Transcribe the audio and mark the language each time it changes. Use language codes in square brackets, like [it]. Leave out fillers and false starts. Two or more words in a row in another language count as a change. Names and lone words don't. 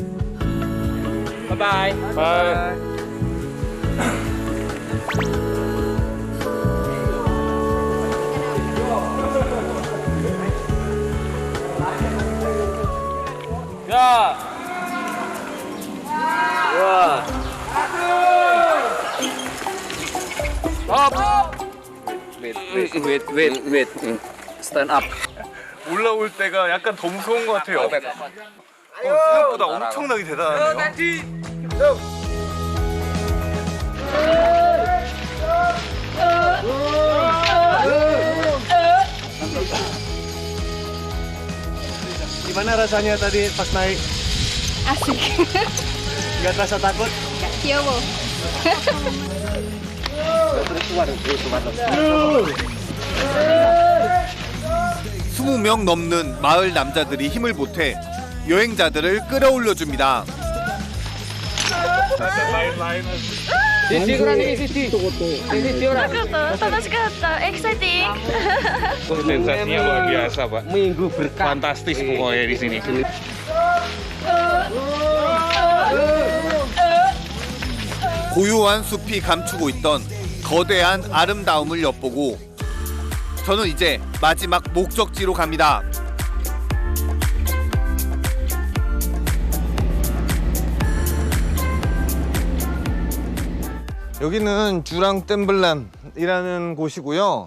[en] Bye bye. [ko] 야! 와! [en] Wait. Stand up. [ko] 올라올 때가 약간 더 무서운 것 같아요. 생각보다 엄청나게 대단하네요. [id] Gimana rasanya tadi pas naik? Asik. Nggak terasa takut? Yowo. [ko] 20명 넘는 마을 남자들이 힘을 보태 여행자들을 끌어올려줍니다. [id] Sisi kurang ini sisi. Sisi orang. [en] Exciting. [id] Sensasinya luar biasa, Pak. Minggu berkah. Fantastis pokoknya di sini. [ko] 고요한 숲이 감추고 있던 거대한 아름다움을 엿보고 저는 이제 마지막 목적지로 갑니다. 여기는 주랑 댐블란이라는 곳이고요.